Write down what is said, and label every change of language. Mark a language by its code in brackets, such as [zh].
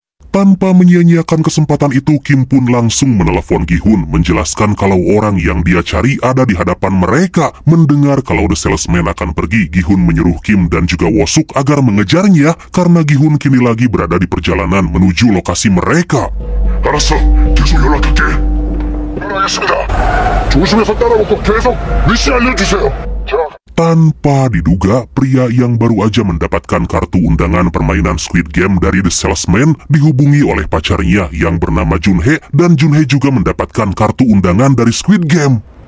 [id] Tanpa menyia-nyiakan kesempatan itu, Kim pun langsung menelepon Gi-hun menjelaskan kalau orang yang dia cari ada di hadapan mereka. Mendengar kalau The Salesman akan pergi, Gi-hun menyuruh Kim dan juga Woo-suk agar mengejarnya karena Gi-hun kini lagi berada di perjalanan menuju lokasi mereka. [ko] 알았어, 계속 연락할게. 알겠습니다. 조심해서 따라오고 계속 위치 알려주세요. [id] Tanpa diduga, pria yang baru aja mendapatkan kartu undangan permainan Squid Game dari The Salesman dihubungi oleh pacarnya yang bernama Junhae, dan Junhae juga mendapatkan kartu undangan dari Squid Game.